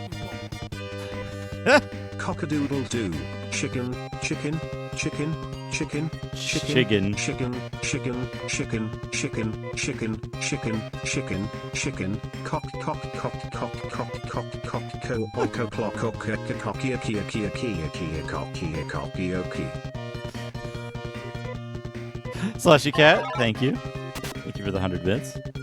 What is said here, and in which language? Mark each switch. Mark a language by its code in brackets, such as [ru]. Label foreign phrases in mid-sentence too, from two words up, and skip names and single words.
[en] Cockadoodle doo. Chicken, chicken, chicken, chicken, Chicken. chicken, chicken, chicken, chicken, chicken, chicken, chicken, chicken, cock, cock, cock, cock, cock, cock, cock, co, oiko, clock, cock, cockia, kia, kia, kia, kia, cockia, cockioki. Slushy Cat, thank you. Thank you for the 100 bits.